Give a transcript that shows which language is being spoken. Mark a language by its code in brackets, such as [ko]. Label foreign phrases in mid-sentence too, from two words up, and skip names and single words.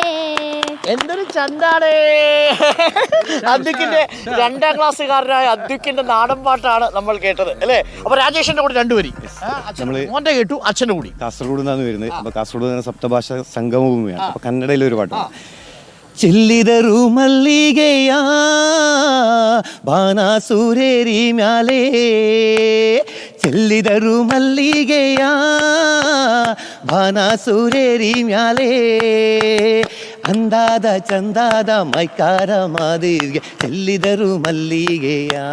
[ml] എന്തൊരു ചന്താടേ. അദ്വിക്കിന്റെ 2ാം ക്ലാസ്സുകാരനായ അദ്വിക്കിന്റെ നാടൻ പാട്ടാണ് നമ്മൾ കേട്ടത് അല്ലേ. അപ്പൊ രാജേഷിന്റെ കൂടെ 2 വരി മോന്റെ കേട്ടു, അച്ഛന്റെ കൂടി. കാസർഗോഡ് നിന്നാണ് വരുന്നത്. അപ്പൊ കാസർഗോഡ് സപ്തഭാഷ സംഗമഭൂമിയാണ്. അപ്പൊ കന്നഡയിലെ ഒരു പാട്ടാണ്. [kn] ಚೆಲ್ಲಿದರು ಮಲ್ಲಿಗೆಯ ಬಾಣಾಸುರೇರಿ ಮ್ಯಾಲೆ. ಚೆಲ್ಲಿದರು ಮಲ್ಲಿಗೆಯ ಬಾಣಾಸುರೇರಿ ಮ್ಯಾಲೆ. ಅಂದಾದ ಚಂದಾದ ಮೈಕಾರ ಮಾದಿಗೆ ಚೆಲ್ಲಿದರು ಮಲ್ಲಿಗೆಯ.